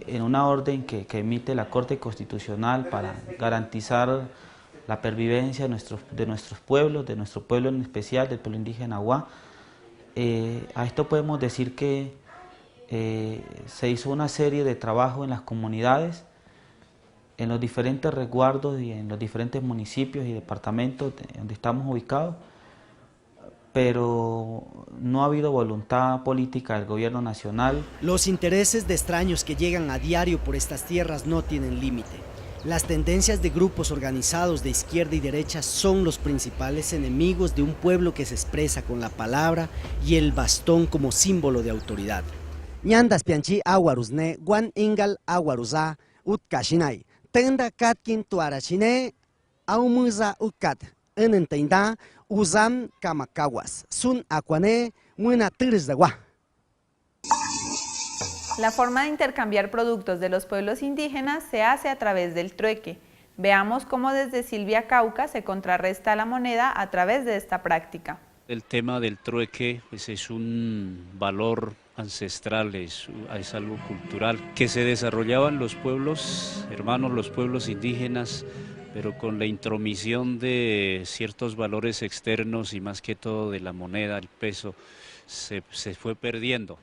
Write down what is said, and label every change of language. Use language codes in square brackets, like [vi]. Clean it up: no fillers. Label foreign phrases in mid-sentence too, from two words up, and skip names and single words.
[es] En una orden que emite la Corte Constitucional para garantizar la pervivencia de nuestros pueblos, de nuestro pueblo en especial, del pueblo indígena Awa, a esto podemos decir que se hizo una serie de trabajo en las comunidades, en los diferentes resguardos y en los diferentes municipios y departamentos donde estamos ubicados, pero no ha habido voluntad política del gobierno nacional. Los intereses de extraños que llegan a diario por estas tierras no tienen límite. Las tendencias de grupos organizados de izquierda y derecha son los principales enemigos de un pueblo que se expresa con la palabra y el bastón como símbolo de autoridad. [kwi] Ñandas pianchi aguaruzne, guan ingal aguaruza, utkashinay. Tenda katkin tuarachine, aumuza ukat, enenteinda, uzam kamakawas, sun aquane, muena tirzagua. [es] La forma de intercambiar productos de los pueblos indígenas se hace a través del trueque. Veamos cómo desde Silvia, Cauca, se contrarresta la moneda a través de esta práctica. El tema del trueque pues, es un valor ancestral, es algo cultural que se desarrollaban los pueblos hermanos, los pueblos indígenas, pero con la intromisión de ciertos valores externos y más que todo de la moneda, el peso, se fue perdiendo.